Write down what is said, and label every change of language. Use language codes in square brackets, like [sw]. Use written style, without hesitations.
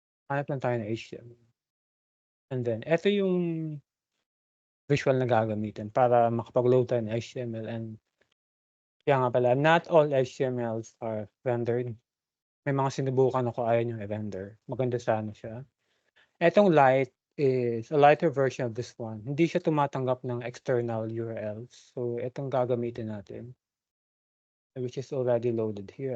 [tl] Hanap lang tayo ng HTML. And then, ito yung visual na gagamitin para makapag-load tayo ng HTML. [en] And kaya nga pala, not all HTMLs are rendered. [tl] May mga sinubukan ako, ayaw nyo i-render. Maganda sana siya. [en] Etong light is a lighter version of this one. [tl] Hindi siya tumatanggap ng external URLs. So, itong gagamitin natin, which is already loaded here.